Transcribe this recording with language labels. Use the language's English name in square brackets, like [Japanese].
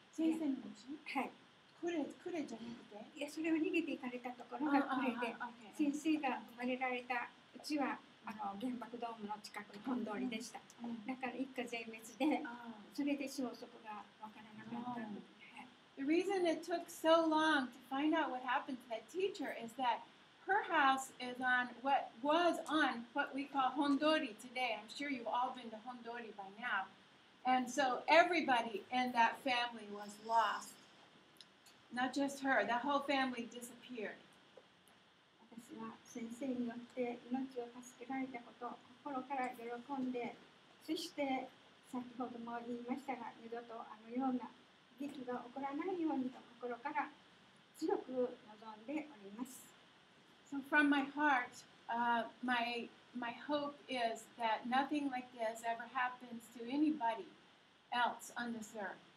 [Japanese] 先生のうち？はい。クレじゃなくて？いや、それは逃げていかれたところがクレで、先生が生まれられたうちは原爆ドームの近くの本通りでした。だから一家全滅で、それで消息が分からなかった。 [English] The reason it took so long to find out what happened to that teacher is that her house is on what we call Hondori today. I'm sure you've all been to Hondori by now. And so everybody in that family was lost. Not just her, the whole family disappeared. [Japanese] 私は先生によって命を助けられたことを心から喜んで、そして先ほども言いましたが、二度とあのような劇が起こらないようにと心から強く望んでおります。 [English] So from my heart, my hope is that nothing like this ever happens to anybody else on this earth.